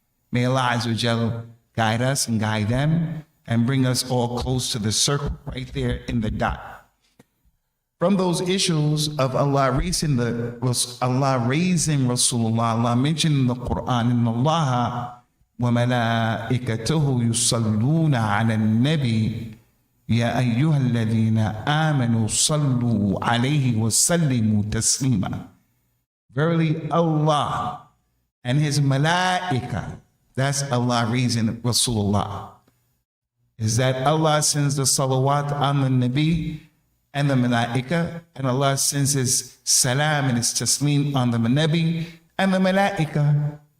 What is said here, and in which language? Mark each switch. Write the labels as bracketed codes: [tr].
[en] May Allah Azza wa Jalla guide us and guide them and bring us all close to the circle right there in the dot. From those issues of Allah raising Rasulullah, Allah mentioned in the Quran, in Allah [ar] وملائكته يصلون على النبي يا أيها الذين آمنوا صلوا عليه وسلموا تسليما. [en] Verily Allah and His malaika, that's Allah raising Rasulullah, is that Allah sends the salawat on the Nabi and the malaika, and Allah sends His salam and His taslim on the Nabi and the malaika.